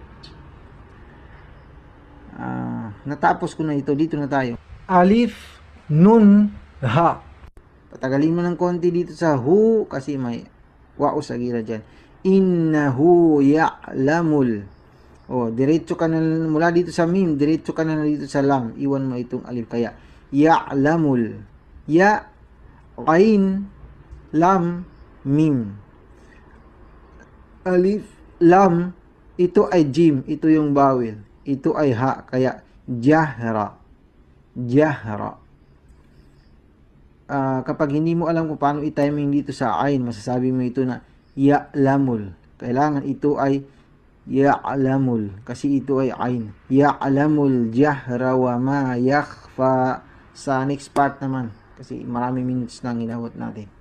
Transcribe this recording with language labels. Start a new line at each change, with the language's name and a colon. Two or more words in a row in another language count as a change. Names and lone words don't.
Filipino: Natapos ko na ito. Dito na tayo.
Arabic: ألف نون هاء.
Filipino: Patagalin mo ng konti dito sa hu kasi may wao sa gira dyan.
Arabic: إنه يعلم.
Filipino: O, diretso ka na mula dito sa mim, diretso ka na dito sa lam. Iwan mo itong alif. Kaya, ya'lamul.
Arabic: ياء عين لام ميم. ألف لام,
Filipino: ito ay jim. Ito yung bawel. Ito ay ha. Kaya, jahra. Jahra. Kapag hindi mo alam kung paano i-timing dito sa ain, masasabi mo ito na ya'lamul. Kailangan ito ay ya'lamul. Kasi ito ay ain.
Arabic: يعلم الجهر وما يخفى.
Filipino: Sa
English: next part
Filipino: naman. Kasi maraming minutes na ginawat natin.